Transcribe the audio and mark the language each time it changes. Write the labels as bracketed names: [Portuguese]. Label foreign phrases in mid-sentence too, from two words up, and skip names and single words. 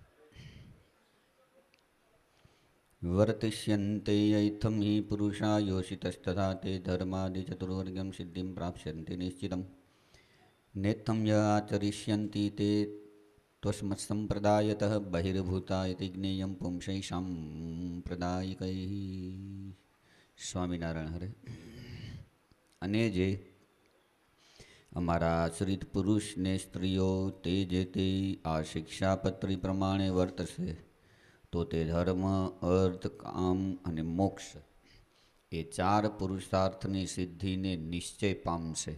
[Sanskrit] वर्तिष्यन्ते यैथं हि पुरुषा योषितस्तथा ते धर्मादिचतुर्वर्गं सिद्धिं प्राप्स्यन्ति निश्चितं। नेत्थं य आचरिष्यन्ति ते त्वस्मत्सम्प्रदायतः बहिर्भूता इति ज्ञेयं पुंसैः सांप्रदायिकैः। [Gujarati] સ્વામિનારાયણ હરે। અને જે અમારા આશ્રિત પુરુષ ને સ્ત્રીઓ તે જે તે આ શિક્ષાપત્રી પ્રમાણે વર્તશે તો તે ધર્મ, અર્થ, કામ અને મોક્ષ એ ચાર પુરુષાર્થની સિદ્ધિને નિશ્ચય પામશે।